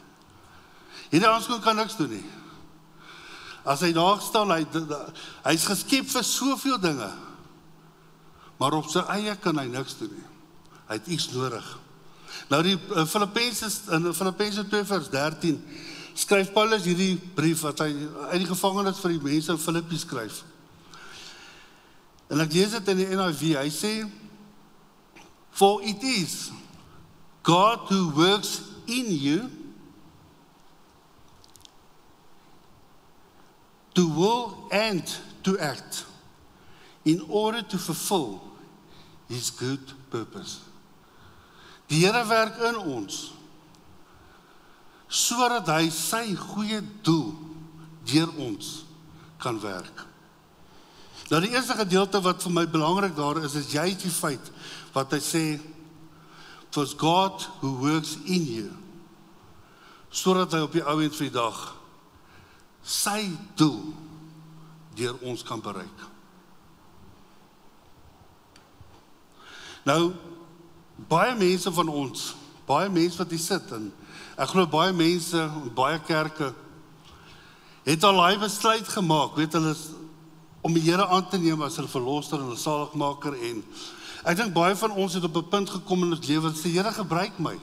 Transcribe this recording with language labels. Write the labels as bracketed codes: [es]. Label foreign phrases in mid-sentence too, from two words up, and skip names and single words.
[af] Hierdie handskoen kan niks doen nie. As hy daar staan, hy's geskep vir soveel dinge, maar op sy eie kan hy niks doen nie. Hy het iets nodig. Nou die Filippense 2 vers 13 skryf Paulus hierdie brief wat hy uit die gevangenis vir die mense in Filippi skryf. En ek lees dit in die NIV, hy sê, [en] for it is God who works in you to will and to act in order to fulfill His good purpose. [af] Die Here werk in ons, sodat hy sy goeie doel deur ons kan werk. Nou die eerste gedeelte wat vir my belangrik daar is juist die feit wat hy sê, [en] "It's God who works in you," [af] sodat hy op die ou end van die dag sy doel deur ons kan bereik. Nou, baie mense van ons, baie mense wat hier sit, en ek glo baie mense, baie kerke, het al hy besluit gemaak, weet hulle, om die Here aan te neem as hulle verlosser en hulle saligmaker, en ek dink baie van ons het op 'n punt gekom in ons lewe, sê, Here, gebruik my.